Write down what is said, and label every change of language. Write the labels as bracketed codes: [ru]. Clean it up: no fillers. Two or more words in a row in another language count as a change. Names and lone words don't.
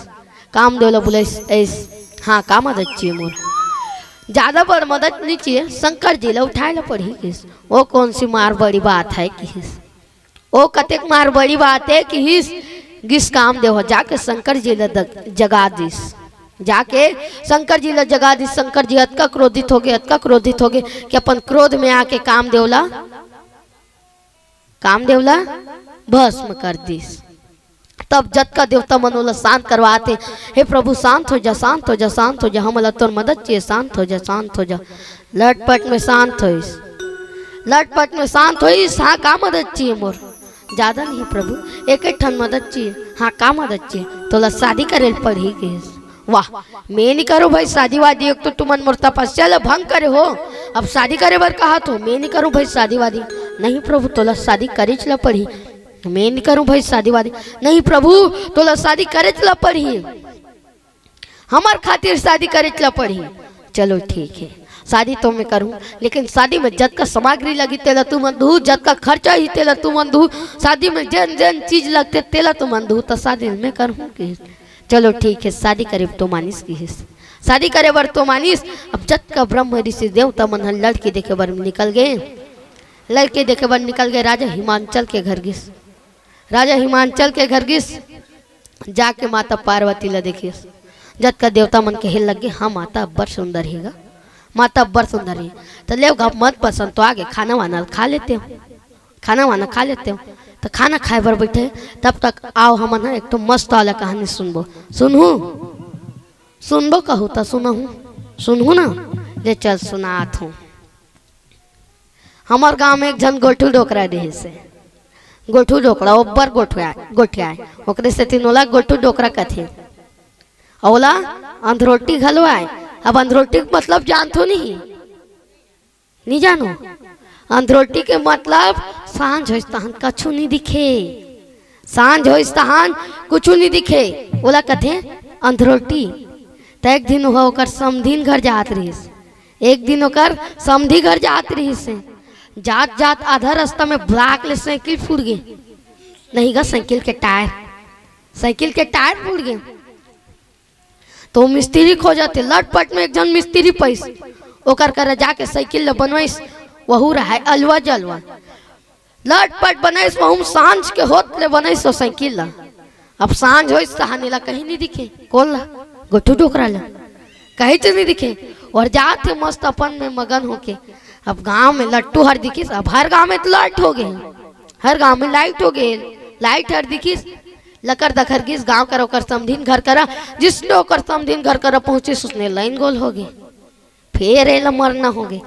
[hne] काम देवला बुला ऐस, हाँ का मदद चाहिए मोर, ज्यादा बड़ मदद नहीं चाहिए, शंकर जी ला उठाए ला पड़ी किस। वो कौन सी मार बड़ी बात है कि हिस, वो कतेक मार बड़ी बात है कि हिस। गिस काम देव जाके शंकर जी ला जगा दिस, जाके शंकर जी ला जगा दिस। शंकर जी अतका क्रोधित हो गए, अतका क्रोधित हो गए कि अपन क्रोध में आके काम देवला भस्म कर दिस। तब जत का देवता मनोला शांत करवाते, हे प्रभु शांत हो जा, शांत हो जा, शांत हो जा, हमला तोर मदद चाहिए, शांत हो जा, शांत हो जा। लटपट में शांत होइस, लटपट में शांत होइस। हाँ का मदद चाहिए मोर? ज्यादा नहीं प्रभु, एक ठन मदद चाहिए। हाँ का मदद चाहिए? तोला शादी करे पड़ी के। वाह, मैं नहीं करो भाई शादी वादी, एक तो तुमन मोर तपस्या ला भंग करे हो, अब शादी करे बर कहा तो मैं नहीं करूँ भाई शादी वादी। नहीं प्रभु तोला शादी करे चला पड़ी, मैं नहीं करूं भाई शादी वादी। नहीं प्रभु तोला शादी करे चला पड़ी, हमार खातिर शादी करे चला पड़ी। चलो ठीक है शादी तो मैं करूं, लेकिन शादी में जत का सामग्री लगी तेला तू मन दू, जत का खर्चा ही तेला तू मन दू, शादी में जन जन चीज लगते तेला तू मन दू, तो शादी में करूँ कि चलो ठीक है शादी करे तो मानिस की हिस, शादी करे बर तो मानिस। अब जत का ब्रह्म ऋषि देवता मन लड़की देखे बर निकल गए, लड़के देखे बर निकल गए राजा हिमांचल के घर गिस। राजा हिमांचल के घर गिस जाके माता पार्वती ला देखिस। जत का देवता मन के हिल लगे, हाँ माता अब्बर सुंदर हैगा, माता अब्बर सुंदर है, तो ले मत पसंद तो आगे खाना वाना खा लेते हो, खाना वाना खा लेते हो। तो खाना खाए बर बैठे, तब तक आओ हम ना एक तो मस्त वाला कहानी सुनबो। सुनहू सुनबो कहू तो सुनहू, सुनहू ना, ले चल सुनात हूँ। हमार गांव में एक जन गोठू डोकरा रहे से, गोठू डोकरा ओब्बर गोठिया ओकरे से तीनोला गोठू डोकरा कथे। औला अंधरोटी घलवाए। अब अंधरोटी के मतलब जानतो नहीं जानो? अंधरोटी के मतलब सांझ होइस तहन कछु नहीं दिखे, सांझ होइस तहन कुछ नहीं दिखे, ओला कथे अंधरोटी। तो एक दिन ओकर समधीन घर जात रहीस, एक दिन ओकर समधी घर जात रहीस, जात जात आधा रास्ता में ब्लॉक ले साइकिल फूट गए, नहीं गा साइकिल के टायर फूट गए। तो मिस्त्री खो जाते, लटपट में एक जन मिस्त्री पैस, ओकर कर जाके साइकिल ल बनवाइस वहू रहा अलवा जलवा लटपट बनाइस वहू सांझ के होत ले बनाइस वो साइकिल ल। अब सांझ होइस कहानी ला कहीं नहीं दिखे कौन ला गोटू डोकरा ला कहीं तो नहीं दिखे और जाते मस्त अपन में मगन होके। अब गांव में लट्टू हर दिखिस अब हर गांव में तो लाइट हो गए हर गांव में लाइट हो गए लाइट हर दिखिस लकर दखर गिस गांव कर ओकर समधीन घर करा जिसने ओकर समधीन घर करा पहुंचिस उसने लाइन गोल हो गए फिर एला मरना हो गए।